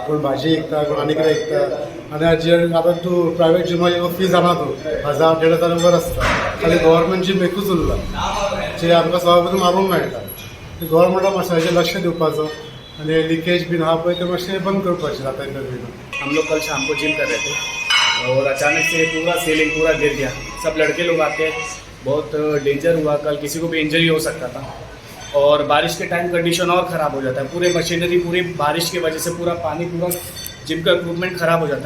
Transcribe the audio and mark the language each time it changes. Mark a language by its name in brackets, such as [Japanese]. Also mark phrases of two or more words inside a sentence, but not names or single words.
[Konkani] कोण भाजी विकता कोण आनी कितें विकता. आनी हाजेर आतां तूं प्रायवेट जिमाची फी जाणा तूं 1000-1500 वर आसता. खाली [English] government gym [Konkani] एकूच उरला जे आमकां सगळें मारूंक मेळटा. गव्हर्मेंटान मातशें हाजेर लक्ष दिवपाचो आनी लिकेज बीन आहा पळय तें मातशें बंद करपाचें जाता बीन. [Hindi] हम लोग कल शाम को जिम कर रहे थे और अचानक से पूरा सीलिंग पूरा गिर गया. सब लड़के लोग आते हैं, बहुत डेंजर हुआ. कल किसी को भी इंजरी हो सकता था. और बारिश के टाइम कंडीशन और ख़राब हो जाता है. पूरे मशीनरी पूरी बारिश की वजह से पूरा पानी पूरा जिम का इक्विपमेंट ख़राब हो जाता है.